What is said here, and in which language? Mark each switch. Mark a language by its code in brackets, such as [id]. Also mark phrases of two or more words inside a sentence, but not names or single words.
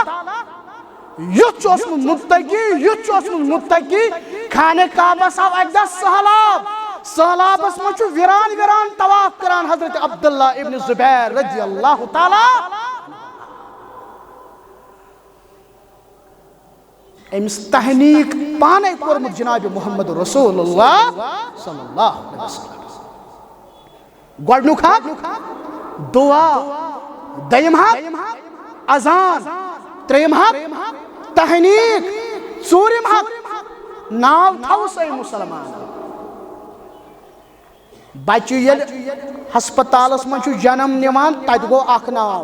[ks] یُتھ متقی خانہٕ کعبس آو اکدا سیلاب. سیلابس منٛز وِران وِران طواف کران حضرت عبداللہ ابن زبیر رضی اللہ تعالیٰ. أمِس تحنیک پانہٕ کوٚرمُت جناب محمد رسول اللہ صلی اللہ علیہ وسلم. گۄڈنیُک حق دعا، دۄیِم حق اذان، ترٛیِم حق تحنیک، ژوٗرِم حق ناو تھو صحیح مسلمان. بچہٕ یہِ ہسپتالس منٛز جنم نِوان تتہِ گو اکھ ناو.